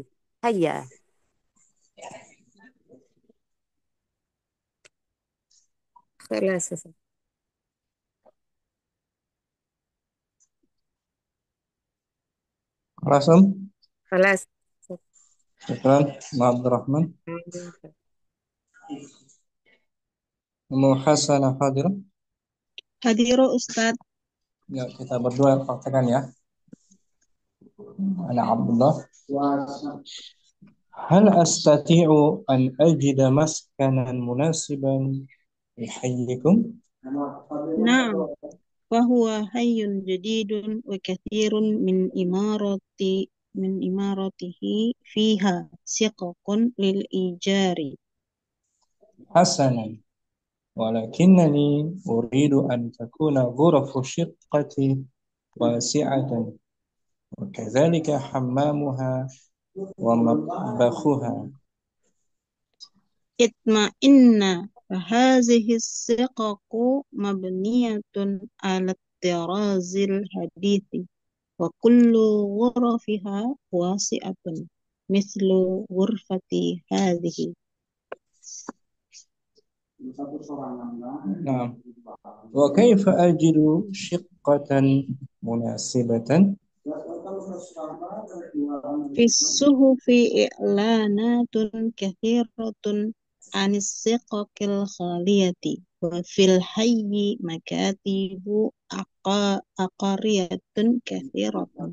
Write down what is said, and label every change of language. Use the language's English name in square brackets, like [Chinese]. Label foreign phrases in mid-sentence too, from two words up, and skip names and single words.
[Arabic] هيا. خلاص. رسم. خلاص. شكرا مع عبد الرحمن. محاسنة حاضر. حاضر أستاذ. [Indonesian] Ya, kita berdua praktekkan ya. [Arabic] أنا عبد الله. هل أستطيع أن أجد مسكنا مناسبا في حيكم? نعم فهو حي جديد وكثير من عماراته فيها شقق للإيجار. Hasanan. ولكنني أريد أن تكون غرف شقتي واسعة وكذلك حمامها ومطبخها. اطمئن فهذه شقق مبنية على الطراز الحديث وكل غرفها واسعة مثل غرفة هذه. نعم. وكيف أجد شقة مناسبة؟ في الصحف إعلانات كثيرة عن السقق الخالية وفي الحي مكاتب عقارية كثيرة.